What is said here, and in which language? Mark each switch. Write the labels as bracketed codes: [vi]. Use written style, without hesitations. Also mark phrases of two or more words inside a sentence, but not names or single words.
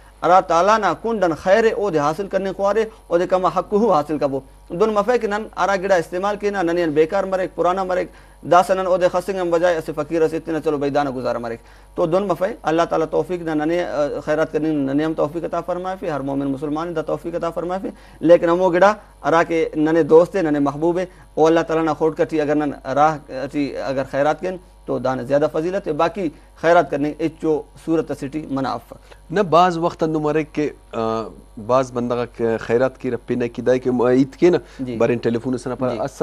[brh] ارا تعالیٰ نا کنڈن خیر او دے حاصل کرنے خوارے او دے کما حق ہو حاصل کبو دون مفے کہ نن ارا گڑا استعمال کینا ننین بیکار مرے پرانا مرے داسنن او دے خسنگم بجائے اسے فقیر اسے اتنا چلو بیدانہ گزارا مرے تو دون مفے اللہ تعالیٰ توفیق نہ ننے خیرات کرنے ننے ہم توفیق عطا فرمائے فی ہر مومن مسلمان دا توفیق عطا فرمائے فی لیکن ہمو گڑا ارا کے ننے دوست ننے محبوب او اللہ تعالیٰ نہ کھوٹ کٹی اگر نن راہ اگر خیرات کن تو دان زیادہ فضیلت ہے باقی خیرات کرنے اچو صورت سٹی مناف نہ بعض وقت نمرے کے بعض بندہ خیرات کی رپی نہ کی دائی کہ معید کے نا برین ٹیلی فون سنا پر السلام